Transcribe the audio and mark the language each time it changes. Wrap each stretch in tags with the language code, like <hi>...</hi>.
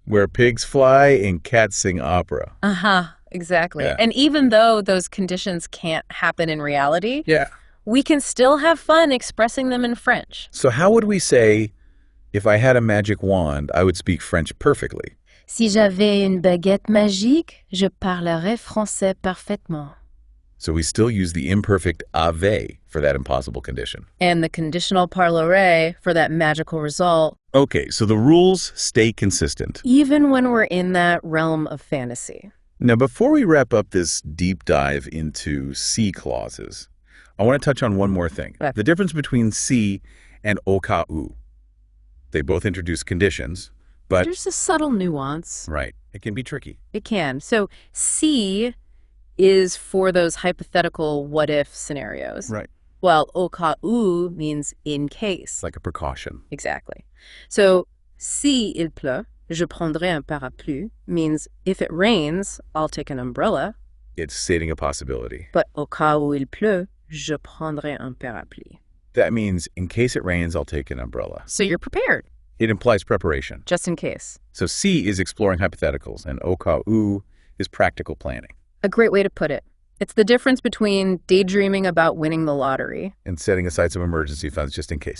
<en>Where pigs fly and cats sing opera. Uh-huh. Exactly. Yeah. And even though those conditions can't happen in reality, Yeah. we can still have fun expressing them in French. So how would we say, if I had a magic wand, I would speak French perfectly?</en> <fr>Si j'avais une baguette magique, je parlerais français parfaitement.</fr> <en>So we still use the imperfect avait for that impossible condition. And the conditional parlerai for that magical result, Okay, so the rules stay consistent. even when we're in that realm of fantasy. Now, before we wrap up this deep dive into C clauses, I want to touch on one more thing. Right. The difference between C and au cas où. They both introduce conditions, but, There's a subtle nuance. right, it can be tricky. It can. So C is for those hypothetical what-if scenarios. Right. Well, au cas où means in case. It's like a precaution. Exactly. So,</en> <fr>si il pleut, je prendrai un parapluie</fr> <en>means if it rains, I'll take an umbrella. It's stating a possibility.</en> <fr>But au cas où il pleut, je prendrai un parapluie.</fr> <en>That means in case it rains, I'll take an umbrella. So you're prepared, It implies preparation. just in case. So C is exploring hypotheticals, and au cas où is practical planning. A great way to put it. It's the difference between daydreaming about winning the lottery. And setting aside some emergency funds just in case.</en>